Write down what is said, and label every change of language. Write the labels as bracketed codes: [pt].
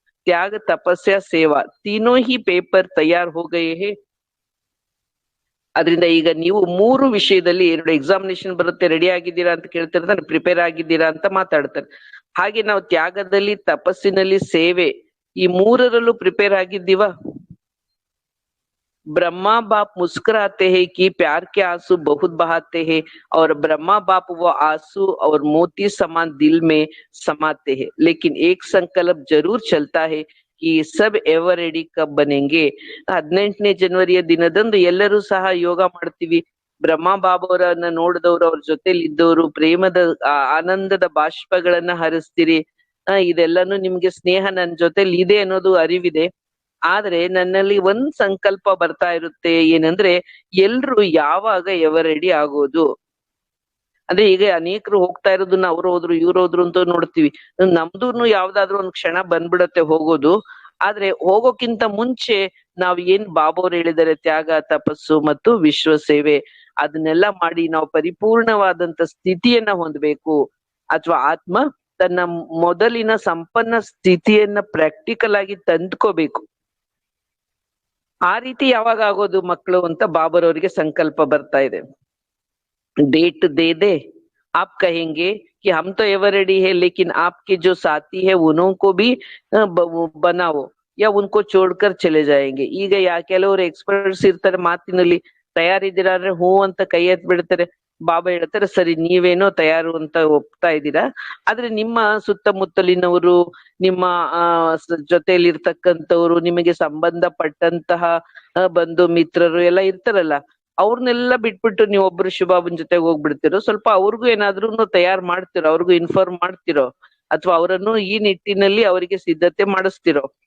[hi] ತ್ಯಾಗ, ತಪಸ್ಯ, ಸೇವಾ, ತೀನೋ ಹಿ ಪೇಪರ್ ತಯಾರ್ ಹೋಗಯೇ ಹೇ. [kn] ಅದರಿಂದ ಈಗ ನೀವು 3 ವಿಷಯದಲ್ಲಿ 2 ಎಕ್ಸಾಮಿನೇಷನ್ ಬರುತ್ತೆ, ರೆಡಿ ಆಗಿದ್ದೀರಾ ಅಂತ ಕೇಳ್ತಿರ್ತಾರೆ, ಪ್ರಿಪೇರ್ ಆಗಿದ್ದೀರಾ ಅಂತ ಮಾತಾಡ್ತಾರೆ. ಹಾಗೆ ನಾವು ತ್ಯಾಗದಲ್ಲಿ, ತಪಸ್ಸಿನಲ್ಲಿ, ಸೇವೆ, ಈ 3ರಲ್ಲೂ ಪ್ರಿಪೇರ್ ಆಗಿದ್ದೀವಾ? [hi] ब्रह्मा बाप मुस्कुराते हैं कि प्यार के आंसू बहुत बहाते हैं, और ब्रह्मा बाप वो आंसू और मोती समान दिल में समाते हैं. लेकिन एक संकल्प जरूर चलता है कि सब एवर रेडी कब बनेंगे. [kn] 18ನೇ ಜನವರಿಯ ದಿನದಂದು ಎಲ್ಲರೂ ಸಹ ಯೋಗ ಮಾಡ್ತೀವಿ, ಬ್ರಹ್ಮ ಬಾಬಾವರನ್ನ ನೋಡಿದವರು, ಅವ್ರ ಜೊತೆಲಿ ಇದ್ದವರು ಪ್ರೇಮದ ಆನಂದದ ಬಾಷ್ಪಗಳನ್ನ ಹರಿಸ್ತೀರಿ. ಇದೆಲ್ಲಾನು ನಿಮ್ಗೆ ಸ್ನೇಹ ನನ್ ಜೊತೆಲಿ ಇದೆ ಅನ್ನೋದು ಅರಿವಿದೆ. ಆದ್ರೆ ನನ್ನಲ್ಲಿ ಒಂದ್ ಸಂಕಲ್ಪ ಬರ್ತಾ ಇರುತ್ತೆ, ಏನಂದ್ರೆ ಎಲ್ರು ಯಾವಾಗ ಎವರೆಡಿ ಆಗೋದು. ಅಂದ್ರೆ ಈಗ ಅನೇಕರು ಹೋಗ್ತಾ ಇರೋದನ್ನ ಅವ್ರು ಹೋದ್ರು ಇವ್ರು ಹೋದ್ರು ಅಂತ ನೋಡ್ತೀವಿ. ನಮ್ದೂನು ಯಾವ್ದಾದ್ರು ಒಂದ್ ಕ್ಷಣ ಬಂದ್ಬಿಡತ್ತೆ ಹೋಗೋದು. ಆದ್ರೆ ಹೋಗೋಕ್ಕಿಂತ ಮುಂಚೆ ನಾವ್ ಏನ್ ಬಾಬೋರ್ ಹೇಳಿದರೆ ತ್ಯಾಗ, ತಪಸ್ಸು ಮತ್ತು ವಿಶ್ವ ಸೇವೆ, ಅದನ್ನೆಲ್ಲ ಮಾಡಿ ನಾವು ಪರಿಪೂರ್ಣವಾದಂತ ಸ್ಥಿತಿಯನ್ನ ಹೊಂದ್ಬೇಕು. ಅಥವಾ ಆತ್ಮ ತನ್ನ ಮೊದಲಿನ ಸಂಪನ್ನ ಸ್ಥಿತಿಯನ್ನ ಪ್ರಾಕ್ಟಿಕಲ್ ಆಗಿ ತಂದ್ಕೋಬೇಕು. ಆ ರೀತಿ ಯಾವಾಗ ಆಗೋದು ಮಕ್ಕಳು ಅಂತ ಬಾಬರವರಿಗೆ ಸಂಕಲ್ಪ ಬರ್ತಾ ಇದೆ. [hi] डेट दे दे, आप कहेंगे कि हम तो एवर रेडी है, लेकिन आपके जो साथी है उन्हों को भी बनाओ या उनको छोड़कर चले जाएंगे. [kn] ಈಗ ಕೆಲವರು ಎಕ್ಸ್ಪರ್ಟ್ಸ್ ಇರ್ತಾರೆ ಮಾತಿನಲ್ಲಿ, ತಯಾರಿದ್ದೀರಾ ಅಂದ್ರೆ ಹೂ ಅಂತ ಕೈ ಎತ್ ಬಿಡ್ತಾರೆ. ಬಾಬಾ ಹೇಳ್ತಾರೆ ಸರಿ ನೀವೇನೋ ತಯಾರು ಅಂತ ಒಪ್ತಾ ಇದ್ದೀರಾ, ಆದ್ರೆ ನಿಮ್ಮ ಸುತ್ತಮುತ್ತಲಿನವರು, ನಿಮ್ಮ ಜೊತೆಯಲ್ಲಿರ್ತಕ್ಕಂಥವ್ರು, ನಿಮಗೆ ಸಂಬಂಧಪಟ್ಟಂತಹ ಬಂಧು ಮಿತ್ರರು ಎಲ್ಲ ಇರ್ತಾರಲ್ಲ, ಅವ್ರನ್ನೆಲ್ಲ ಬಿಟ್ಬಿಟ್ಟು ನೀವು ಒಬ್ರು ಶಿವಬಾಬನ್ ಜೊತೆಗೆ ಹೋಗ್ಬಿಡ್ತಿರೋ, ಸ್ವಲ್ಪ ಅವ್ರಿಗೂ ಏನಾದ್ರೂ ತಯಾರು ಮಾಡ್ತಿರೋ, ಅವ್ರಿಗೂ ಇನ್ಫಾರ್ಮ್ ಮಾಡ್ತಿರೋ, ಅಥವಾ ಅವರನ್ನು ಈ ನಿಟ್ಟಿನಲ್ಲಿ ಅವರಿಗೆ ಸಿದ್ಧತೆ ಮಾಡಿಸ್ತಿರೋ.